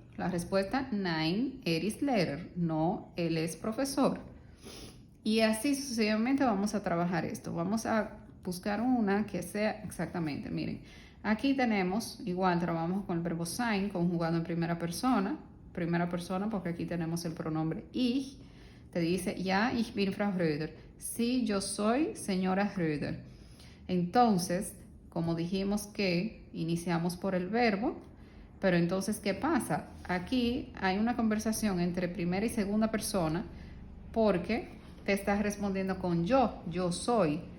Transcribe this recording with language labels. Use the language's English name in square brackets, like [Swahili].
[Spanish] La respuesta, [German] nein, ist Lehrer. [Spanish] No, él es profesor. Y así sucesivamente vamos a trabajar esto. Vamos a buscar una que sea exactamente, miren. Aquí tenemos, igual trabajamos con el verbo sein, conjugado en primera persona porque aquí tenemos el pronombre ich. Te dice, [German] ja, ich bin Frau Röder. [Spanish] Sí, yo soy señora Röder. Entonces, como dijimos que iniciamos por el verbo, pero entonces, ¿qué pasa? Aquí hay una conversación entre primera y segunda persona porque te estás respondiendo con yo soy.